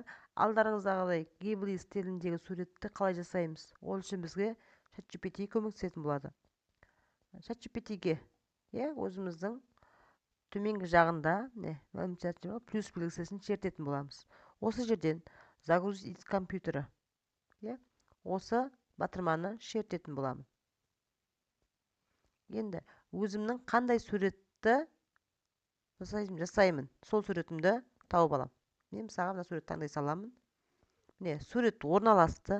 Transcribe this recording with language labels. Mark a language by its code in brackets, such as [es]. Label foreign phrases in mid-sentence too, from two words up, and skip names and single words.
[kk] Алдарыңыздағыдай Ghibli стиліндегі суретті қалай жасаймыз? Ол үшін бізге ChatGPT көмектесетін болады. ChatGPT-ге өзіміздің төменгі жағында плюс белгісін шертетін боламыз. Осы жерден [ru] загрузить из компьютера [kk] осы батырманы шертетін боламын. Енді өзімнің қандай суретті жасаймын, сол суретімді тауып алам. Мен мысалға мына суретті таңдай саламын. Міне, сурет орналасты.